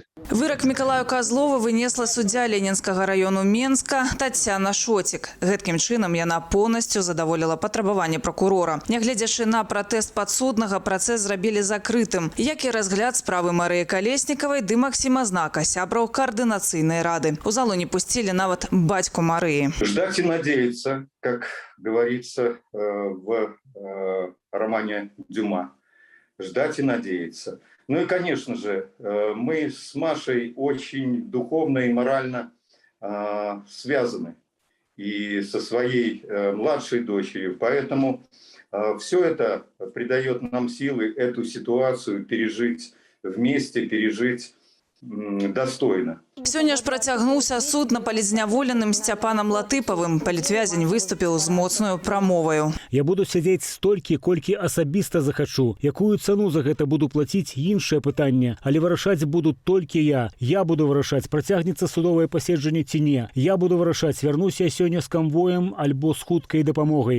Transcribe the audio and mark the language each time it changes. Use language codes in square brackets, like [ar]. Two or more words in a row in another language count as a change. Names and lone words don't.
[be] Вырак Мікалаю Казлову вынесла суддзя Ленінскага раёну Менска Тацяна Шоцік. Гэткім чынам яна поўнасцю задаволіла патрабаванне пракурора. Нягледзячы на пратэст падсуднага, працэс зрабілі закрытым, як і разгляд справы Марыі Калеснікавай ды Максіма Знака, сябраў каардынацыйнай рады. У залу не пусцілі нават бацьку Марыі. [ru] Ждать и надеяться, как говорится в романе Дюма. Ждать и надеяться. Ну и, конечно же, мы с Машей очень духовно и морально связаны. И со своей младшей дочерью. Поэтому все это придает нам силы эту ситуацию пережить вместе, пережить достойно. [be] Сёння ж працягнуўся суд на палізняволеным Сцяпанам Латыпавым. Палітвязень выступіў з моцнаю прамоваю. Я буду сядзець столькі, колькі асабіста захачу. Якую цану за гэта буду плаціць, іншае пытанне. Але вырашаць буду толькі я. Я буду вырашаць, працягнецца судовае паседжанне ці не. Я буду вырашаць, вярнуся я сёння з камвоем альбо з хуткай дапамогай.